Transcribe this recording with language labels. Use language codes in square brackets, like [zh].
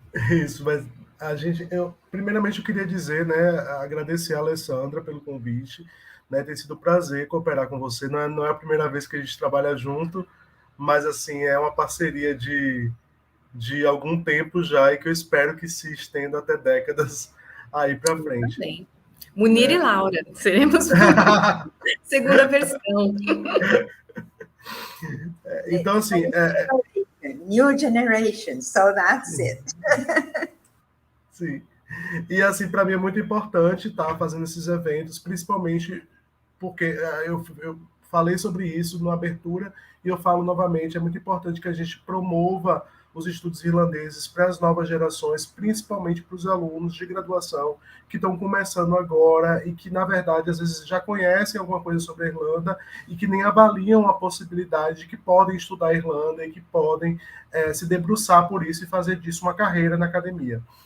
[pt] Isso, mas primeiramente eu queria dizer, né, agradecer a Alessandra pelo convite, né, tem sido um prazer cooperar com você, não é a primeira vez que a gente trabalha junto, mas assim, é uma parceria de algum tempo já, e que eu espero que se estenda até décadas aí para frente. Também. Munir e Laura, seremos segunda versão. Então, assim... [en] New generation, so that's it. [pt] Sim. E, assim, para mim é muito importante estar fazendo esses eventos, principalmente porque eu falei sobre isso na abertura, e eu falo novamente, é muito importante que a gente promova os estudos irlandeses para as novas gerações, principalmente para os alunos de graduação que estão começando agora e que, na verdade, às vezes já conhecem alguma coisa sobre a Irlanda e que nem avaliam a possibilidade de que podem estudar a Irlanda e que podem se debruçar por isso e fazer disso uma carreira na academia.